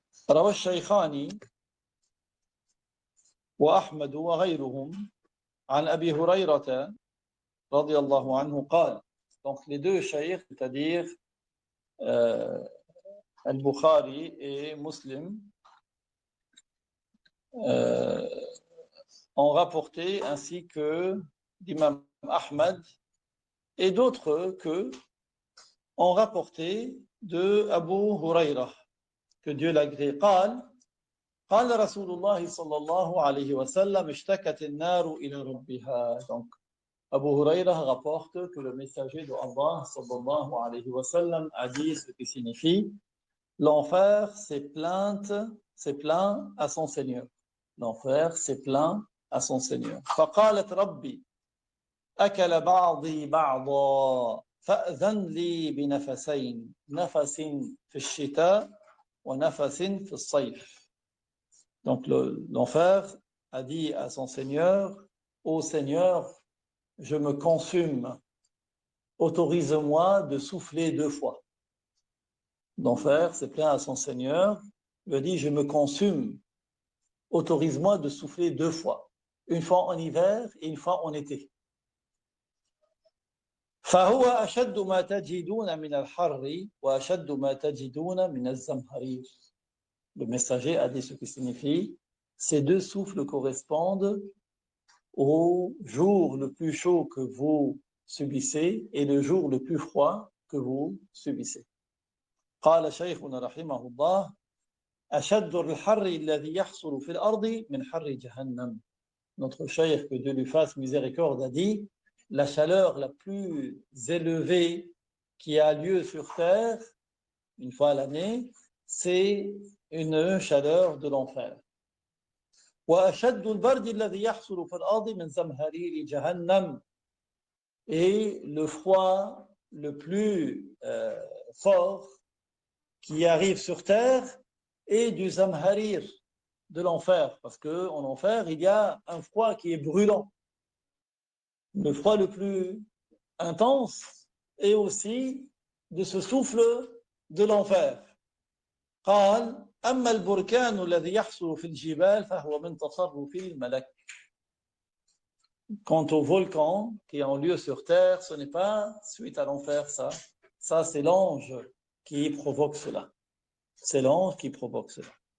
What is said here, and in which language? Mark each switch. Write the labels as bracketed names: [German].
[Arabic] روى الشيخان وأحمد وغيرهم عن أبي هريرة رضي الله عنه قال. [French] Donc les deux cheikh, c'est-à-dire Al-Bukhari et Muslim, ont rapporté, ainsi que l'imam Ahmad et d'autres que ont rapporté de Abu Huraira, que Dieu l'agrée. [Arabic] قال رسول الله صلى الله عليه وسلم اشتكت النار إلى ربها. [French] Donc Abu Huraira rapporte que le messager de Allah [Arabic] sallallahu alayhi wa sallam [French] a dit, ce qui signifie l'enfer s'est plaint à son Seigneur. L'enfer s'est plaint à son Seigneur. [Arabic] فقالت ربي أكل بعضي بعضا فأذن لي بنفسين نفس في الشتاء ونفس في الصيف. [French] Donc l'enfer a dit à son Seigneur, ô Seigneur, je me consume, autorise-moi de souffler 2 fois. L'enfer s'est plaint à son Seigneur, il a dit, je me consume, autorise-moi de souffler 2 fois, une fois en hiver et une fois en été. [Arabic] فهو أشد ما تجدون من الحر وأشد ما تجدون من الزمهرير. [French] Le messager a dit ce qui signifie, ces 2 souffles correspondent au jour le plus chaud que vous subissez et le jour le plus froid que vous subissez. [Arabic] قال شيخنا رحمه الله أشد الحر الذي يحصل في الأرض من حر جهنم. [French] Notre cheikh, que Dieu lui fasse miséricorde, a dit la chaleur la plus élevée qui a lieu sur terre une fois à l'année, c'est une chaleur de l'enfer. [Arabic] وأشد البرد الذي يحصل في الأرض من زمهرير جهنم. [French] Et le froid le plus fort qui arrive sur terre est du zamharir, de l'enfer, parce qu'en enfer, il y a un froid qui est brûlant. Le froid le plus intense est aussi de ce souffle de l'enfer. [Arabic] قال أما البركان الذي يحصل في الجبال فهو من تصرف الملك. [French] Quant au volcan qui a lieu sur terre, ce n'est pas suite à l'enfer, ça. Ça, c'est l'ange qui provoque cela. C'est l'ange qui provoque cela.